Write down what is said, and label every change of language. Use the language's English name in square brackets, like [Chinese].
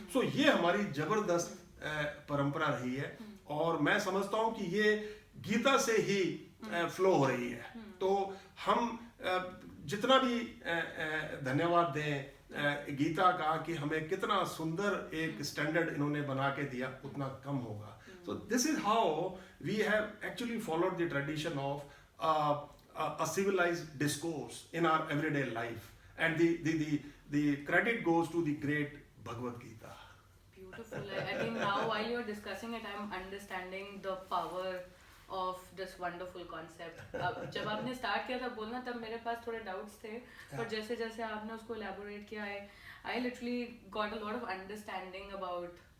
[Hindi] सो ये हमारी जबरदस्त परंपरा रही है और मैं समझता हूं कि ये गीता से ही फ्लो हो रही है। तो हम जितना भी धन्यवाद दें गीता का कि हमें कितना सुंदर एक स्टैंडर्ड इन्होंने बना के दिया, उतना कम होगा। [English] So this is how we have actually followed the tradition of a civilized discourse in our everyday life, and the credit goes to the great Bhagavad Gita. Beautiful. I think now while you're discussing it, I'm understanding the power of this wonderful concept. [Hindi] जब आपने start किया था बोलना तब मेरे पास थोड़े doubts थे, पर जैसे जैसे आपने उसको elaborate किया, [English] I literally got a lot of understanding about.